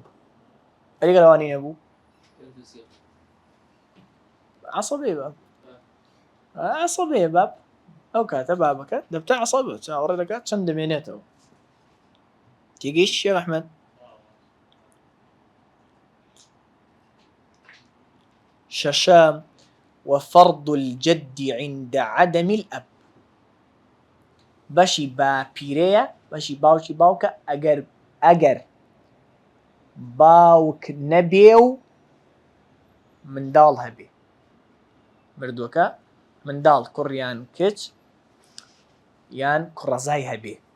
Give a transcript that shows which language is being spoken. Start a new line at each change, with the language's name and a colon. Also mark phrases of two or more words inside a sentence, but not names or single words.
Central Kurdish: ئەگەر ئەوانەی نەبوو عەسەبەیە باب ئەو کاتە بابەکە دەبتە عەسەبە چاوەڕێ دەکات چەند دەمێنێتەوە. تێگەیشتی شێخ ئەحمەد؟
Arabic: شەشەم وفرض الجد عند عدم الأب.
Central Kurdish: بەشی باپیرەیە بەشی باوکی باوکە ئەگەر باوک نەبێ و منداڵ هەبێ. مردووەکە منداڵ کوڕ یان کچ یان کوڕەزای هەبێ.